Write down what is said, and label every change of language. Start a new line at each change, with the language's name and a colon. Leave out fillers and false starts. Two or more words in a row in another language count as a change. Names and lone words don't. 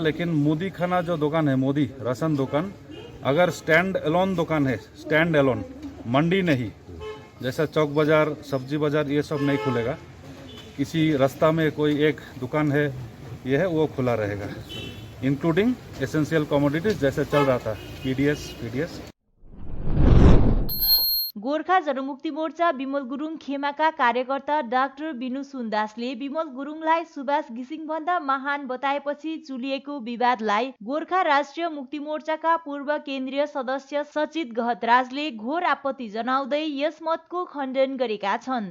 Hindi: लेकिन मोदी खाना जो दुकान है, मोदी राशन दुकान, अगर
English: stand alone
Hindi: दुकान है,
English: stand alone,
Hindi: मंडी नहीं, जैसा चौक बाज़ार, सब्जी बाज़ार, ये सब नहीं खुलेगा। किसी रास्ता में कोई एक दुकान है, ये है वो खुला रहेगा,
English: including essential commodities
Hindi: जैसे चल रहा था पीडीएस।
Nepali: गोर्खा जनमुक्ति मोर्चा विमल गुरुङ खेमाका कार्यकर्ता डाक्टर बिनु सुन्दासले विमल गुरुङलाई सुभाष घिसिङ भन्दा महान बताएपछि चुलिएको विवादलाई गोर्खा राष्ट्रिय मुक्ति मोर्चाका पूर्व केन्द्रीय सदस्य सचित गहतराजले घोर आपत्ति जनाउँदै यस मतको खण्डन गरेका छन्।